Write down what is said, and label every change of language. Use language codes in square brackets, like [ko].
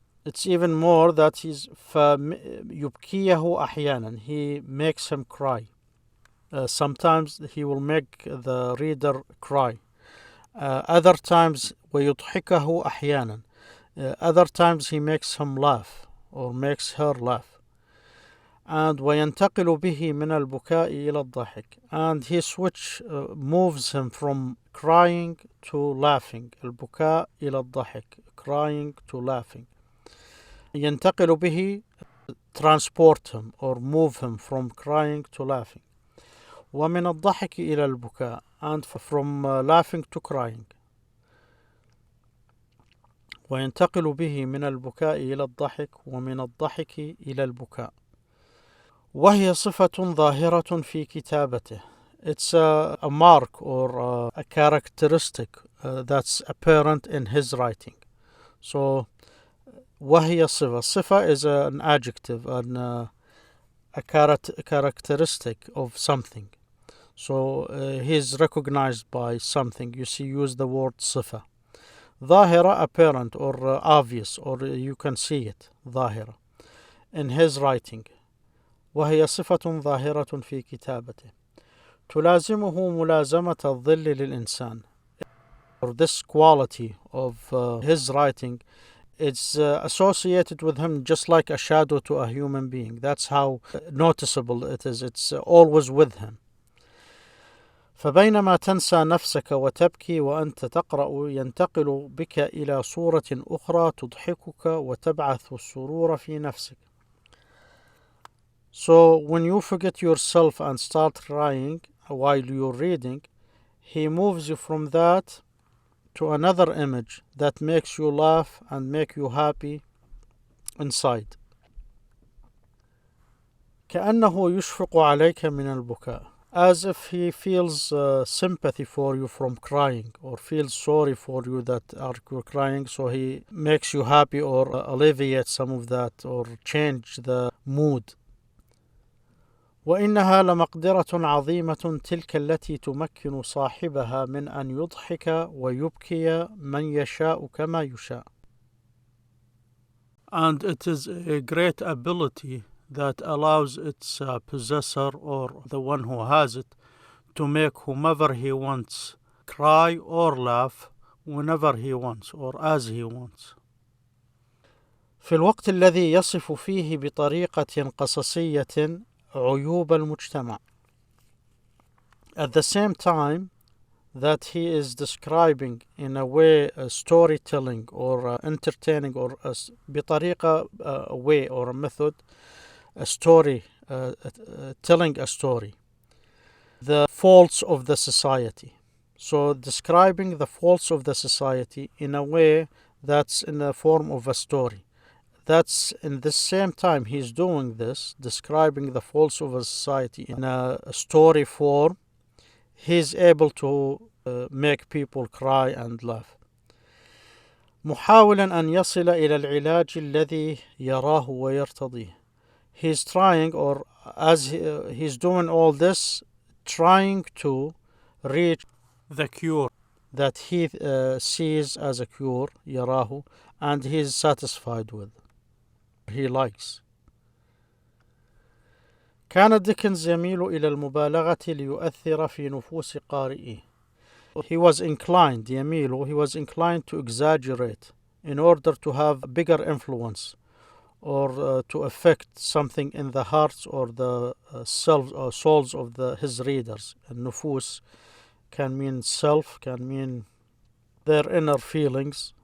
[en] It's even more that [ar] يبكيه أحيانا, [en] he makes him cry. Sometimes he will make the reader cry. Other times [ar] ويضحكه أحيانا. [en] Other times he makes him laugh or makes her laugh. [ar] And وينتقل به من البكاء إلى الضحك. [en] And he moves him from crying to laughing. [ar] البكاء إلى الضحك. [en] Crying to laughing. [ar] ينتقل به, [en] transport him or move him from crying to laughing. [ar] ومن الضحك إلى البكاء, [en] and from laughing to crying. [ar] وينتقل به من البكاء إلى الضحك ومن الضحك إلى البكاء. وهي صفة ظاهرة في كتابته. [en] It's a mark or a characteristic that's apparent in his writing. [ar] So وهي صفة. [en] صفة is an adjective and a characteristic of something. So he is recognized by something. You see, use the word صفة. ظاهرة, apparent or obvious, or you can see it. ظاهرة in his writing. [ar] وهي صفة ظاهرة في كتابته. تلازمه ملازمة الظل للإنسان. [en] Or this quality of his writing, it's associated with him just like a shadow to a human being. That's how noticeable it is. It's always with him. [ar] فبينما تنسى نفسك وتبكي وأنت تقرأ ينتقل بك إلى صورة أخرى تضحكك وتبعث السرور في نفسك. [en] So when you forget yourself and start crying while you're reading, he moves you from that to another image that makes you laugh and make you happy inside. [ar] كأنه يشفق عليك من البكاء. [en] As if he feels sympathy for you from crying, or feels sorry for you that are crying, so he makes you happy or alleviates some of that or change the mood. [ar] وإنها لمقدرة عظيمة تلك التي تمكن صاحبها من أن يضحك ويبكي من يشاء كما يشاء. [en] And it is a great ability that allows its possessor or the one who has it to make whomever he wants cry or laugh whenever he wants or as he wants. [ar] في الوقت الذي يصف فيه بطريقة قصصية عيوب المجتمع. [en] At the same time that he is describing in a way storytelling or entertaining or بطريقة a way or a method, a story, telling a story, the faults of the society. So describing the faults of the society in a way that's in the form of a story. That's in the same time he's doing this, describing the faults of a society in a story form, he's able to make people cry and laugh. [ar] محاولا أن يصل إلى العلاج الذي يراه ويرتضيه. [en] He's trying, or as he's doing all this, trying to reach the cure that he sees as a cure, يراه, and he's satisfied with. He likes. [ar] كان ديكنز يميل إلى المبالغة ليؤثر في نفوس قارئيه. [en] He was inclined to exaggerate in order to have a bigger influence or to affect something in the hearts or the souls of his readers. النفوس can mean self, can mean their inner feelings.